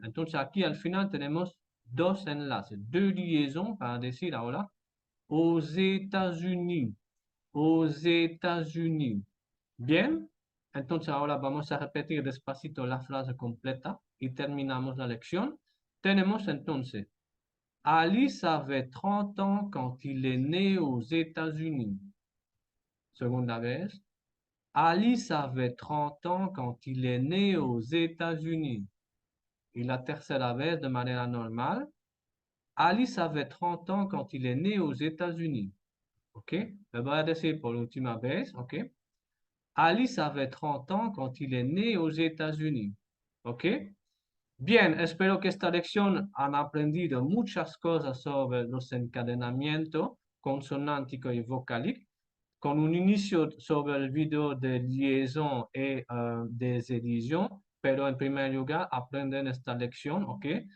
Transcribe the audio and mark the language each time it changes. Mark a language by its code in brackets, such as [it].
[es] Entonces aquí al final tenemos dos enlaces, deux liaisons para decir ahora [fr] aux États-Unis, aux États-Unis. [es] Bien, entonces ahora vamos a repetir despacito la frase completa y terminamos la lección. Tenemos entonces, [fr] Alice avait 30 ans quand il est né aux États-Unis. [es] Segunda vez, [fr] Alice avait 30 ans quand il est né aux États-Unis. [es] Y la tercera vez de manera normal, [fr] Alice avait 30 ans quand il est né aux États-Unis. [es] ¿Ok? Le voy a decir por última vez, ¿ok? [fr] Alice avait 30 ans quand il est né aux États-Unis. [es] ¿Ok? Bien, espero que esta lección han aprendido muchas cosas sobre los encadenamientos consonántico y vocálico, con un inicio sobre el video de liaison y de edición, pero en primer lugar aprenden esta lección, ¿ok?